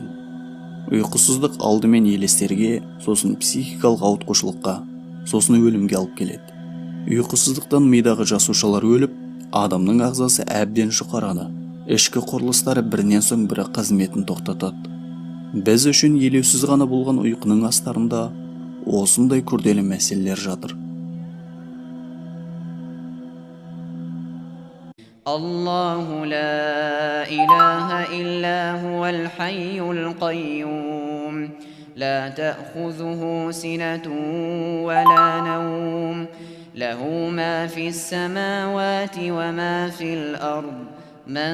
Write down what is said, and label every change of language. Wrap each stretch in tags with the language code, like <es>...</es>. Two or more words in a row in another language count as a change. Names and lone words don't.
<kk>Ұйқысыздық алдымен елестерге, сосын психикалық ауытқушылыққа, сосын өлімге алып келеді. Ұйқысыздықтан мидағы жасушалар өліп, адамның ағзасы әбден жұқарады. Ішкі құрылыстары бірінен соң бірі қызметін тоқтатады. Біз үшін елеусіз ғана болған ұйқының астарында осындай күрделі мәселелер жатыр.</kk> <ar>الله لا إله إلا هو الحي القيوم، لا تأخذه سنة ولا наум, له ما في السماوات وما في الأرض من</ar>